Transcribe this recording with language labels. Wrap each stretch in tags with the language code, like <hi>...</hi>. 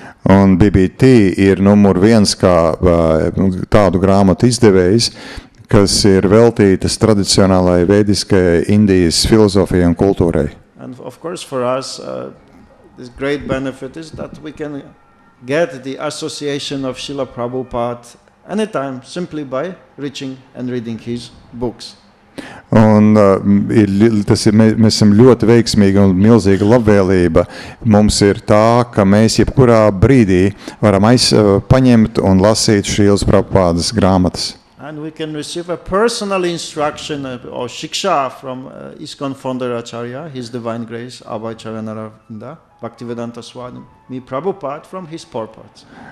<lv>Un BBT ir numur 1 kā tādu grāmatu izdevējs, kas ir veltītas tradicionālai vēdiskajai Indijas filozofijai un kultūrai.</lv> <en>And of course for us this great benefit is that we can get the association of Srila Prabhupada anytime simply by reaching and reading his books.</en> <lv>Un mēs esam ļoti veiksmīgi un milzīga labvēlība. Mums ir tā, ka mēs jebkurā brīdī varam paņemt un lasīt Srilas Prabhupādas grāmatas.</lv> <en>And we can receive a personal instruction or shiksha from ISKCON founder Acharya, His Divine Grace, Abhay Charanaravinda, Bhaktivedanta Swami Prabhupada from his purports.</en>